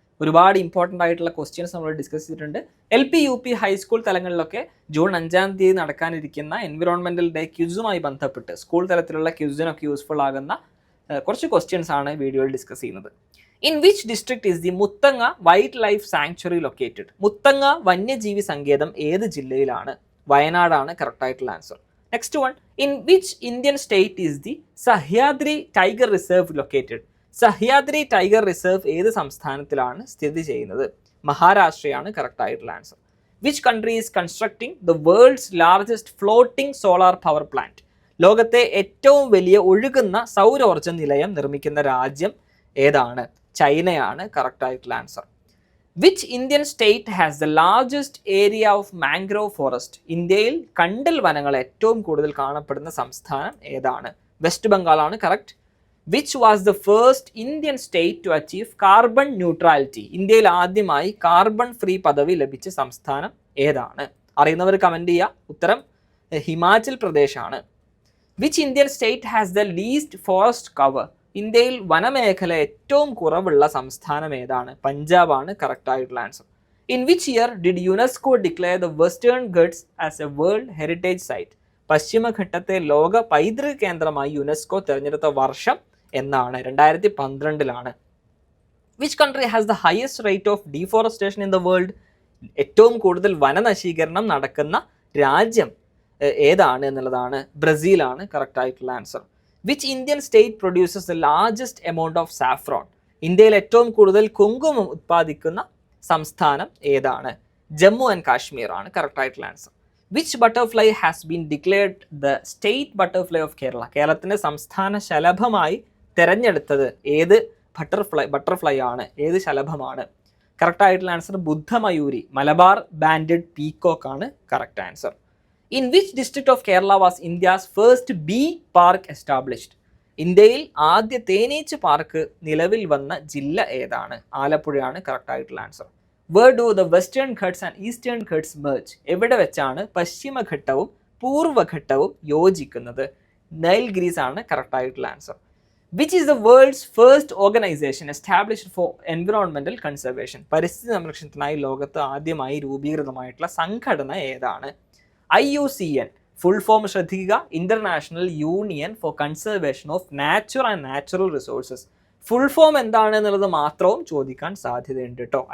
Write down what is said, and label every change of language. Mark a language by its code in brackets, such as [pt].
[ml] ഒരുപാട് ഇമ്പോർട്ടൻ്റ് ആയിട്ടുള്ള ക്വസ്റ്റ്യൻസ് നമ്മൾ ഡിസ്കസ് ചെയ്തിട്ടുണ്ട്. LP, UP, ഹൈസ്കൂൾ തലങ്ങളിലൊക്കെ ജൂൺ 5-ാം തീയതി നടക്കാനിരിക്കുന്ന എൻവിറോൺമെന്റൽ ഡേ ക്യൂസുമായി ബന്ധപ്പെട്ട് സ്കൂൾ തലത്തിലുള്ള ക്യൂസിനൊക്കെ യൂസ്ഫുൾ ആകുന്ന കുറച്ച് ക്വസ്റ്റ്യൻസ് ആണ് വീഡിയോയിൽ ഡിസ്കസ് ചെയ്യുന്നത്. [en] In which district is the Muthanga wildlife sanctuary located? [ml] Muthanga വന്യജീവി സങ്കേതം ഏത് ജില്ലയിലാണ്? വയനാടാണ് കറക്റ്റ് ആയിട്ടുള്ള answer. [en] Next one, in which Indian state is the Sahyadri Tiger Reserve located? [ml] Sahyadri Tiger Reserve ഏത് സംസ്ഥാനത്തിലാണ് സ്ഥിതി ചെയ്യുന്നത്? മഹാരാഷ്ട്രയാണ് കറക്റ്റ് ആയിട്ടുള്ള answer. [en] Which country is constructing the world's largest floating solar power plant? [ml] ലോകത്തെ ഏറ്റവും വലിയ ഒഴുകുന്ന സൗരോർജ്ജ നിലയം നിർമ്മിക്കുന്ന രാജ്യം ഏതാണ്? ചൈനയാണ് കറക്റ്റ് ആയിട്ടുള്ള answer. [en] Which Indian state has the largest area of mangrove forest? [ml] ഇന്ത്യയിൽ കണ്ടൽ വനങ്ങൾ ഏറ്റവും കൂടുതൽ കാണപ്പെടുന്ന സംസ്ഥാനം ഏതാണ്? West ബംഗാളാണ് correct. [en] Which was the first Indian state to achieve carbon neutrality? [ml] ഇന്ത്യയിൽ ആദ്യമായി കാർബൺ ഫ്രീ പദവി ലഭിച്ച സംസ്ഥാനം ഏതാണ്? അറിയുന്നവർ കമന്റ് ചെയ്യുക. ഉത്തരം Himachal പ്രദേശാണ്. [en] Which Indian state has the least forest cover? [ml] ഇന്ത്യയിൽ വനമേഖല ഏറ്റവും കുറവുള്ള സംസ്ഥാനം ഏതാണ്? പഞ്ചാബാണ് കറക്റ്റ് ആയിട്ടുള്ള answer. [en] In which year did UNESCO declare the Western Ghats as a world heritage site? [ml] പശ്ചിമഘട്ടത്തെ ലോക പൈതൃക കേന്ദ്രമായി യുനെസ്കോ തിരഞ്ഞെടുത്ത വർഷം എന്നാണ്? [en] 2012. Which country has the highest rate of deforestation in the world? [ml] ഏറ്റവും കൂടുതൽ വനനശീകരണം നടക്കുന്ന രാജ്യം ഏതാണ് എന്നുള്ളതാണ്? ബ്രസീലാണ് കറക്റ്റ് ആയിട്ടുള്ള answer. [en] Which Indian state produces the largest amount of saffron? [ml] ഇന്ത്യയിൽ ഏറ്റവും കൂടുതൽ കുങ്കുമം ഉത്പാദിക്കുന്ന സംസ്ഥാനം ഏതാണ്? ജമ്മു ആൻഡ് കാശ്മീർ ആണ് കറക്റ്റ് ആയിട്ടുള്ള answer. [en] Which butterfly has been declared the state butterfly of Kerala? [ml] കേരളത്തിന്റെ സംസ്ഥാന ശലഭമായി തെരഞ്ഞെടുത്തത് ഏത് ബട്ടർഫ്ലൈ ആണ്? ഏത് ശലഭമാണ്? കറക്റ്റ് ആയിട്ടുള്ള ആൻസർ ബുദ്ധമയൂരി, മലബാർ ബാൻഡഡ് പീകോക്ക് ആണ് correct answer. [en] In which district of Kerala was India's first bee park established? [ml] ഇന്ത്യയിൽ ആദ്യ തേനീച്ച പാർക്ക് നിലവിൽ വന്ന ജില്ല ഏതാണ്? ആലപ്പുഴയാണ് കറക്റ്റ് ആയിട്ടുള്ള answer. [en] Where do the western Ghats and eastern Ghats merge? [ml] എവിടെ വെച്ചാണ് പശ്ചിമഘട്ടവും പൂർവ്വഘട്ടവും യോജിക്കുന്നത്? നൈൽഗിരീസ് ആണ് കറക്റ്റ് ആയിട്ടുള്ള answer. [en] Which is the world's first organization established for environmental conservation? [ml] പരിസ്ഥിതി സംരക്ഷണത്തിനായി ലോകത്ത് ആദ്യമായി രൂപീകൃതമായിട്ടുള്ള സംഘടന ഏതാണ്? IUCN, ഫുൾ ഫോം ശ്രദ്ധിക്കുക, international union four conservation of nature and natural resources. Full form എന്താണ് എന്നുള്ളത് മാത്രവും ചോദിക്കാൻ സാധ്യതയുണ്ട് കേട്ടോ.